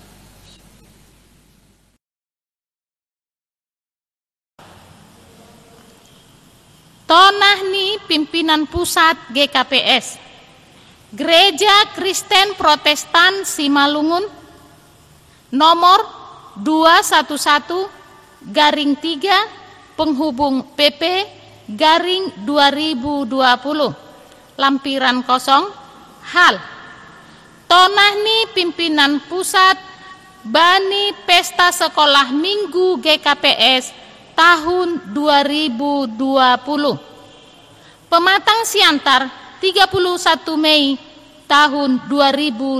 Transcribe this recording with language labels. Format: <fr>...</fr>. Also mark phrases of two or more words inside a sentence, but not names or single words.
<id>Tonahni pimpinan pusat GKPS Gereja Kristen Protestan Simalungun nomor 211/3 penghubung PP/2020 lampiran kosong hal.</id> <bts>Tonah ni</bts> <id>pimpinan pusat bani pesta sekolah minggu GKPS tahun 2020. Pematang siantar 31 Mei tahun 2020.</id>